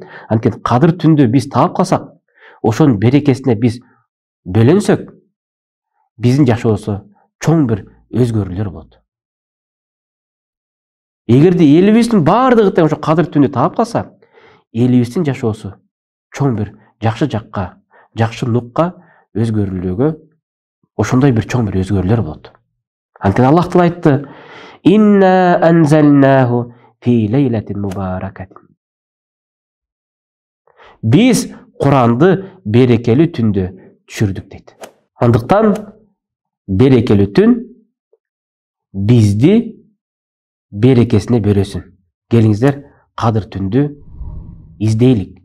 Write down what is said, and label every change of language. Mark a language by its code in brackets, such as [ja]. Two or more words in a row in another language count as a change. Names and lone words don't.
[ky] Анткени Кадыр түндү биз таап калсак, ошонун берекесине биз бөлөнсөк, биздин жашоосу чоң бир өзгөрүүлөр болот. Эгерде элибиздин баардыгы тең ошо Кадыр түнү таап калса, элибиздин жашоосу чоң бир жакшы жакка, жакшы нукка өзгөрүлүүгө, ошондой бир чоң бир өзгөрүүлөр болот. Анткени Аллах Таала айтты: [ar] «إنا أنزلناه في ليلة مباركة». [ky] Биз Куранды берекелүү түндө түшүрдүк дейт. Андыктан берекелүү түн бизди берекесине бересин. Келиңиздер кадыр түндү издейлик.